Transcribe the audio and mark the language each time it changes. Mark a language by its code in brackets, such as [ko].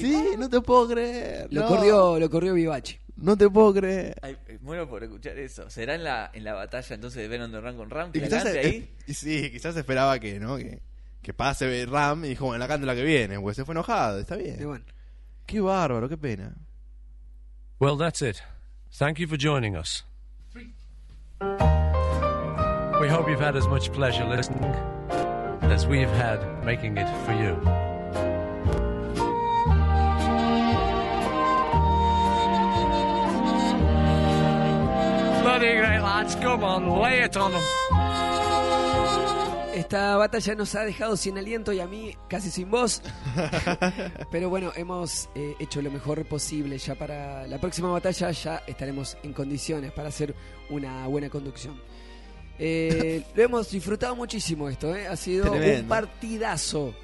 [es] Sí, no te puedo creer. Lo corrió Vivachi. No te puedo creer. Ay, muero por escuchar eso. ¿Será en la batalla entonces de Ben on the Run con Ram? ¿Quizás adelante ahí? Sí, quizás esperaba que, ¿no? Que pase Ram y dijo, bueno, la canto la que viene, pues se fue enojado, está bien. Qué bárbaro, qué pena. [en] Well, that's it. Thank you for joining us. We hope you've had as much pleasure listening as we've had making it for you. Bloody great lads, come on, lay it on them. [es] Esta batalla nos ha dejado sin aliento y a mí casi sin voz. Pero bueno, hemos hecho lo mejor posible. Ya para la próxima batalla ya estaremos en condiciones para hacer una buena conducción. Lo hemos disfrutado muchísimo esto, ¿eh? Ha sido tremendo. Un partidazo.